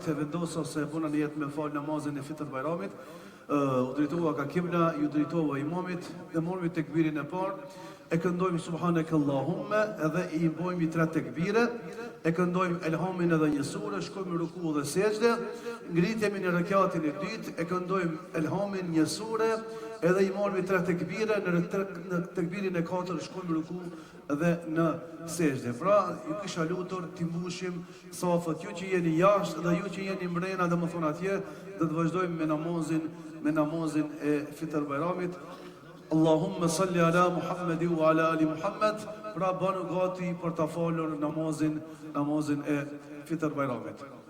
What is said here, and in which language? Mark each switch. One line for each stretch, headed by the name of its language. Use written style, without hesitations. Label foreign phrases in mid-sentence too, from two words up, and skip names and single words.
Albanian: E vendosa se puna në jetë me fal namazin e fitër Bajramit. U drejtova ka kibla, ju drejtova imamit, dhe morëm tekbirin e parë, e këndojmë
Arabic: سبحانك اللهم,
Albanian: edhe i bojmë 3 tekbire, e këndojmë elhamin edhe një sure, shkojmë në ruku dhe sejdë, ngritemi në rekatin e dytë, e këndojmë elhamin një sure, edhe i marrëm 3 tekbire, në tekbirin e 4 shkojmë në ruku dhe në sejdë. Pra, ju kisha lutur t'i mbushim safat, ju që jeni jashtë dhe ju që jeni mrena dhe më thonë atje, dhe të vazhdojmë me namazin e fitër Bajramit.
Arabic: اللهم صل على محمد وعلى آل محمد.
Albanian: Pra banu gati për ta falur namazin e fitër Bajramit.